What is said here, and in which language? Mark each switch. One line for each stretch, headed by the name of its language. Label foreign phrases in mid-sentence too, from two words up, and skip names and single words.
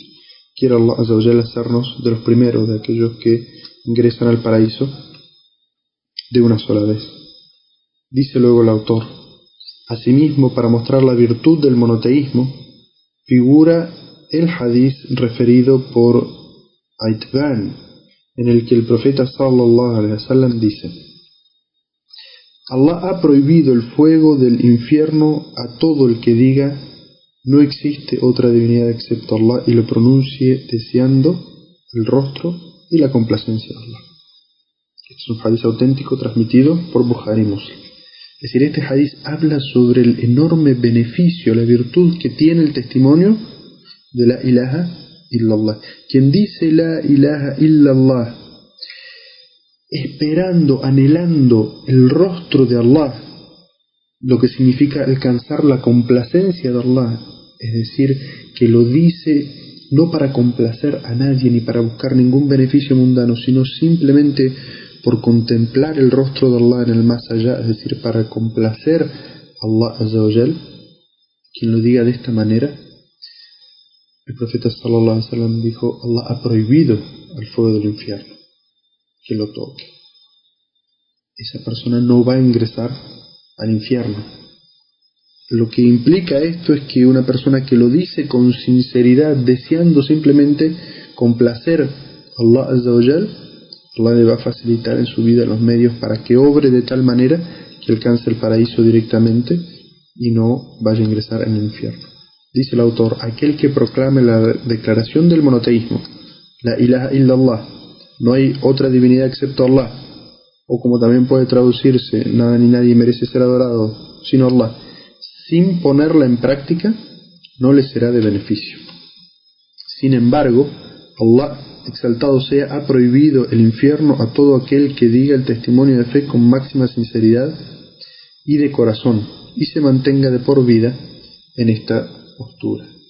Spanish: Quiere Allah
Arabic: عز وجل
Spanish: hacernos de los primeros, de aquellos que ingresan al paraíso de una sola vez. Dice luego el autor: asimismo, para mostrar la virtud del monoteísmo, figura el hadiz referido por Aitban, en el que el profeta
Arabic: صلى الله عليه وسلم
Spanish: dice: Allah ha prohibido el fuego del infierno a todo el que diga no existe otra divinidad excepto Allah y lo pronuncie deseando el rostro y la complacencia de Allah. Este es un hadiz auténtico transmitido por Bukhari y Muslim. Es decir, este hadiz habla sobre el enorme beneficio, la virtud que tiene el testimonio de
Arabic: لا إله إلا الله.
Spanish: Quien dice
Arabic: لا إله إلا الله
Spanish: esperando, anhelando el rostro de Allah, lo que significa alcanzar la complacencia de Allah, es decir, que lo dice no para complacer a nadie ni para buscar ningún beneficio mundano, sino simplemente por contemplar el rostro de Allah en el más allá, es decir, para complacer a Allah
Arabic: عز وجل.
Spanish: Quien lo diga de esta manera, el profeta
Arabic: صلى الله عليه وسلم
Spanish: dijo: Allah ha prohibido el fuego del infierno que lo toque. Esa persona no va a ingresar al infierno. Lo que implica esto es que una persona que lo dice con sinceridad, deseando simplemente complacer a Allah
Arabic: عز وجل,
Spanish: Allah le va a facilitar en su vida los medios para que obre de tal manera que alcance el paraíso directamente y no vaya a ingresar en el infierno. Dice el autor: aquel que proclame la declaración del monoteísmo,
Arabic: لا إله إلا الله,
Spanish: no hay otra divinidad excepto Allah, o como también puede traducirse, nada ni nadie merece ser adorado sino Allah, sin ponerla en práctica, no le será de beneficio. Sin embargo, Allah, exaltado sea, ha prohibido el infierno a todo aquel que diga el testimonio de fe con máxima sinceridad y de corazón, y se mantenga de por vida en esta postura.